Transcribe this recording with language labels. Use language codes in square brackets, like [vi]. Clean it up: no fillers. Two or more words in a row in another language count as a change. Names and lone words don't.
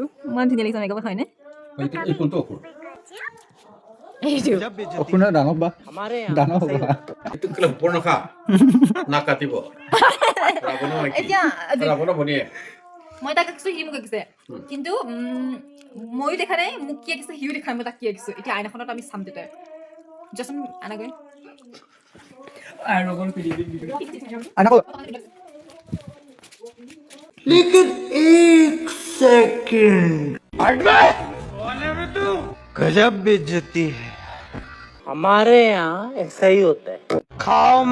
[as] ইমান ধুনীয়া লাগিছে মেকআপত, হয়নে? এইটো মই তাক আঁকিছোঁ, সি মোক আঁকিছে। কিন্তু ময়ো দেখা নাই মোক কি আঁকিছে, সিও দেখা নাই মই তাক কি আঁকিছোঁ। এতিয়া আইনাখনত আমি চাম তেতিয়া। যাচোন আনাগৈ [hi] लेकिन एक सेकंड गजब बेइज्जती है। हमारे यहाँ ऐसा ही होता है।